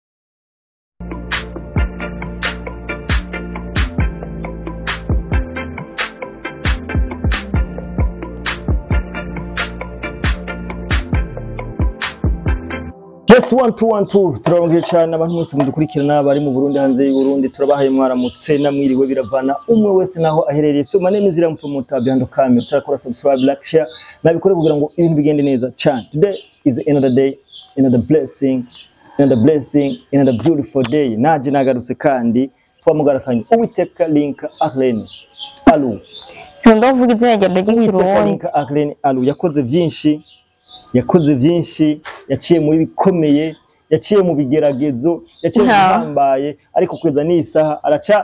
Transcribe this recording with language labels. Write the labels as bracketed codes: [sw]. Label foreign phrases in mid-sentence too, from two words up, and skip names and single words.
[rn] Yes 1212 turabongeje cyane abantu bose mudukurikirana bari mu Burundi hanze y'u Burundi turabahaye mwaramutse namwiriwe biravana umwe wese naho aherereye so manene zira mpromoter [en] behind camera [rn] turakora [en] subscribe like share [rn] nabikore kugira ngo ibintu bigende neza cyane. [en] Today is another day, another blessing, another beautiful day. [rn] Naje nagarutse kandi twamugarakanye Uwiteka Link Arlene Alu sindovuga izina ry'Ikirundi Link Arlene Alu yakoze byinshi yaciye muri bikomeye yaciye mu bigeragezo yaciye hambaye ariko kweza n'isaha araca